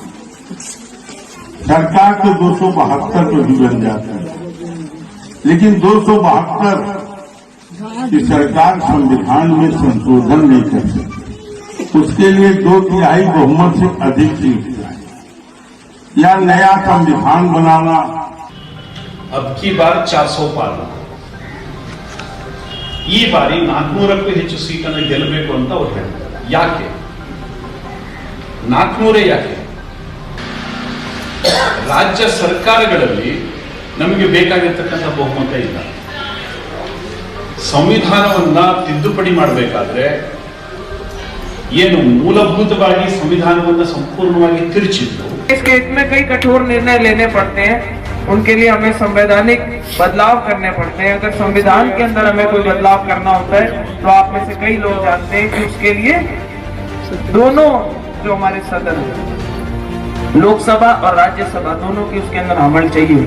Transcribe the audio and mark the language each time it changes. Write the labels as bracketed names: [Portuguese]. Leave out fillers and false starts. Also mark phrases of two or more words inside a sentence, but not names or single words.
[Hindi] सरकार तो 272 तो भी बन जाता है, लेकिन 272 की सरकार संविधान में संशोधन नहीं कर सकती। उसके लिए 2/3 बहुमत से अधिक सीट या नया संविधान बनाना। अब की बार 400 पार [Kannada] ಈ ಬಾರಿ 400ಕ್ಕೂ ಹೆಚ್ಚು ಸೀಟನ್ನು ಗೆಲ್ಲಬೇಕು ಅಂತ ಅವರು ಹೇಳ್ತಾರೆ. ಯಾಕೆ 400 ಯಾಕೆ? ರಾಜ್ಯ ಸರ್ಕಾರಗಳಲ್ಲಿ ನಮಗೆ ಬೇಕಾಗಿರತಕ್ಕಂಥ ಬಹುಮತ ಇಲ್ಲ. ಸಂವಿಧಾನವನ್ನ ತಿದ್ದುಪಡಿ ಮಾಡಬೇಕಾದ್ರೆ ಏನು ಮೂಲಭೂತವಾಗಿ ಸಂವಿಧಾನವನ್ನ ಸಂಪೂರ್ಣವಾಗಿ ತಿರುಚಿದ್ದು, [Hindi] इस केस में कई कठोर निर्णय लेने पड़ते हैं, उनके लिए हमें संवैधानिक बदलाव करने पड़ते हैं। अगर संविधान के अंदर हमें कोई बदलाव करना होता है तो आप में से कई लोग जानते हैं कि उसके लिए दोनों जो हमारे सदन लोकसभा और राज्यसभा दोनों की उसके अंदर अमल चाहिए।